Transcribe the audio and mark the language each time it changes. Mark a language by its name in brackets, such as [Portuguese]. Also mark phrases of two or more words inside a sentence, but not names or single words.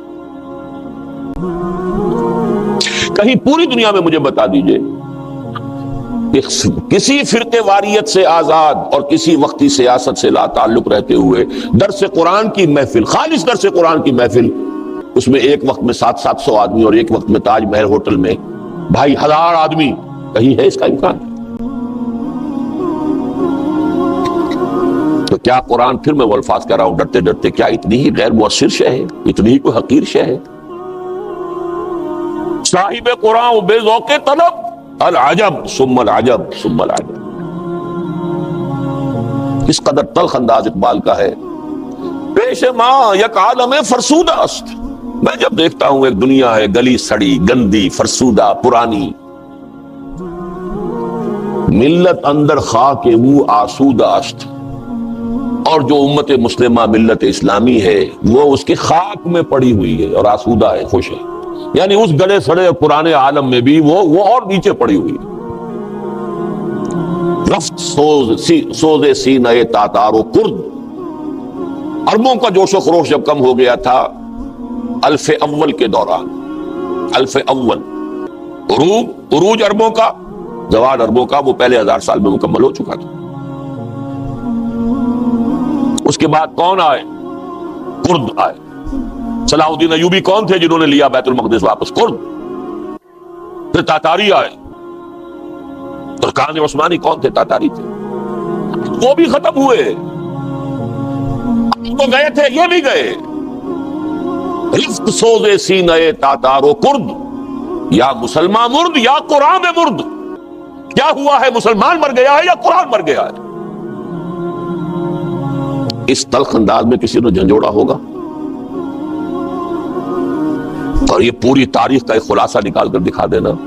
[Urdu] کہیں پوری دنیا میں مجھے بتا دیجئے کسی فرقے واریت سے آزاد اور کسی وقتی سیاست سے لا تعلق رہتے ہوئے درس قرآن کی محفل، خالص درس قرآن کی محفل، اس میں ایک وقت میں 700 آدمی اور ایک وقت میں تاج محل ہوٹل میں بھائی 1000 آدمی، کہیں ہے اس کا امکان؟ تو کیا قرآن، پھر میں وہ الفاظ کہہ رہا ہوں ڈرتے ڈرتے، کیا اتنی ہی غیر مؤثر شے ہے؟ اتنی ہی کوئی حقیر شے ہے؟ [Persian] صاحب قرآن و بے ذوق طلب، العجب ثم العجب ثم العجب۔ [Urdu] اس قدر تلخ انداز اقبال کا ہے، [Persian] پیش ماں یک عالم فرسودہ است۔ [Urdu] میں جب دیکھتا ہوں ایک دنیا ہے گلی سڑی، گندی، فرسودہ، پرانی، [Persian] ملت اندر خاک وہ آسودہ است، [Urdu] اور جو امت مسلمہ ملت اسلامی ہے وہ اس کے خاک میں پڑی ہوئی ہے اور آسودہ ہے، خوش ہے، یعنی اس گلے سڑے پرانے عالم میں بھی وہ اور نیچے پڑی ہوئی ہے۔ [Persian] رفت سوز سینہ تاتار و کرد، [Urdu] عربوں کا جوش و خروش جب کم ہو گیا تھا الف اول کے دوران، الف اول عروج عربوں کا، زوال عربوں کا وہ پہلے 1000 سال میں مکمل ہو چکا تھا۔ اس کے بعد کون آئے؟ کرد آئے۔ صلاح الدین ایوبی کون تھے جنہوں نے لیا بیت المقدس واپس؟ کرد۔ پھر تاتاری آئے، ترکان عثمانی کون تھے؟ تاتاری تھے، وہ بھی ختم ہوئے، وہ گئے تھے، یہ بھی گئے۔ [Persian] رفت سوز سینہ تاتار و کرد، یا مسلمان مرد یا قرآن مرد۔ [Urdu] کیا ہوا ہے؟ مسلمان مر گیا ہے یا قرآن مر گیا ہے؟ اس تلخ انداز میں کسی نے جھنجھوڑا ہوگا؟ اور یہ پوری تاریخ کا ایک خلاصہ نکال کر دکھا دینا۔